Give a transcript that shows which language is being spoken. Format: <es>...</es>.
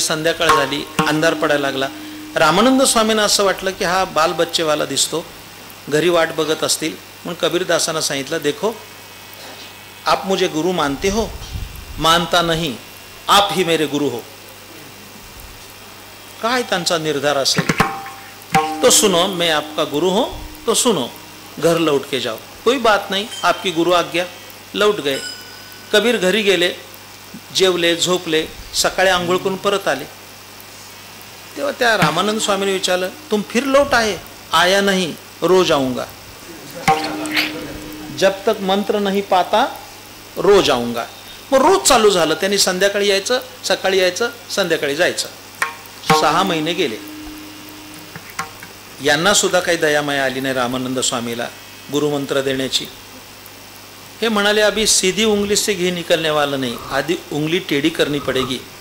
<mr>संध्याकाळ झाली, अंधार पडायला लागला. रामानंद स्वामींना असं वाटलं की हा बाल बच्चेवाला दिसतो, घरी वाट बघत असतील. म्हणून कबीरदासांना सांगितलं,</mr> <hi>देखो आप मुझे गुरु मानते हो, मानता नहीं, आप ही मेरे गुरु हो.</hi> <mr>काय त्यांचा निर्धार असेल तो सुनो.</mr> <hi>मैं आपका गुरु हो तो सुनो, घर लौट के जाओ. कोई बात नहीं, आपकी गुरु आज्ञा. लौट गए.</hi> <mr>कबीर घरी गेले, जेवले, झोपले. सकाळी आंघोळ करून परत आले. तेव्हा त्या रामानंद स्वामीने विचारलं,</mr> <hi>तुम फिर लौट आए? आया नहीं, रोज आऊंगा. जब तक मंत्र नहीं पाता रोज आऊंगा.</hi> <mr>मग रोज चालू झालं. त्यांनी संध्याकाळी यायचं, सकाळी यायचं, संध्याकाळी जायचं. 6 महिने गेले. यांना सुद्धा काही दयामाया आली नाही रामानंद स्वामीला गुरुमंत्र देण्याची. हे म्हणाले,</mr> <hi>अभी सीधी उंगली से घी निकलने वाला नहीं, आधी उंगली टेढ़ी करनी पडेगी.</hi>